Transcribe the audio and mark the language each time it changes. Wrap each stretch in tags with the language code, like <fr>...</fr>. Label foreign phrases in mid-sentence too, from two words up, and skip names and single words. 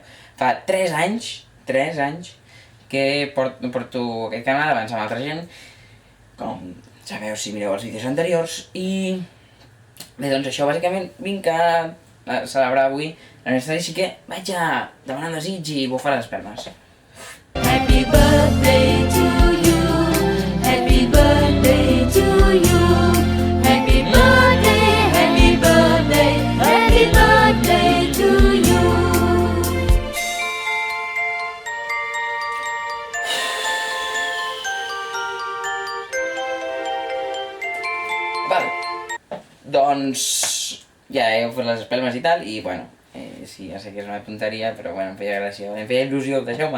<ca>Fa 3 anys, que porto aquest canal abans amb altra gent, com sabeu si mireu els vídeos anteriors, i bé, doncs això, bàsicament vinc a celebrar avui l'aniversari, així que vaig a demanar un desig i bufar les espelmes.</ca> <en>Happy birthday to you. Happy birthday to you. Happy birthday, happy birthday, happy birthday to you.</en> <ca>Vale, doncs ja he fet les espelmes i tal, i bueno, sí, ja sé que és una tonteria, però bueno, em feia gràcia, em feia il·lusió, deixeu-me.</ca>